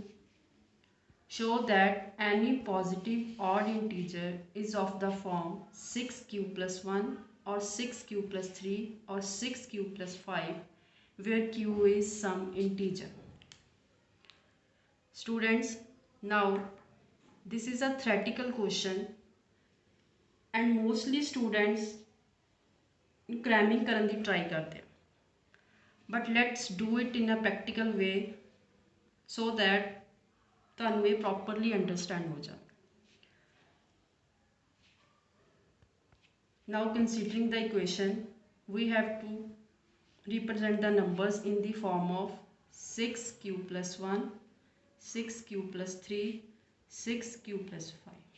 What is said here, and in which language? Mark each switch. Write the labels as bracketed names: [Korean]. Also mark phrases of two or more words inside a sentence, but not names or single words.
[English] Show that any positive odd integer is of the form 6q plus 1 or 6q plus 3 or 6q plus 5 where q is some integer. Students, now this is a theoretical question and mostly students cramming [Punjabi] ਕਰਨ ਦੀ try ਕਰਦੇ [English] but let's do it in a practical way so that [Punjabi] ਤੁਹਾਨੂੰ ਇਹ [English] properly understand [Punjabi] ਹੋ ਜਾਵੇ. [English] Now considering the equation, we have to represent the numbers in the form of 6q plus 1, 6q plus 3, 6q plus 5.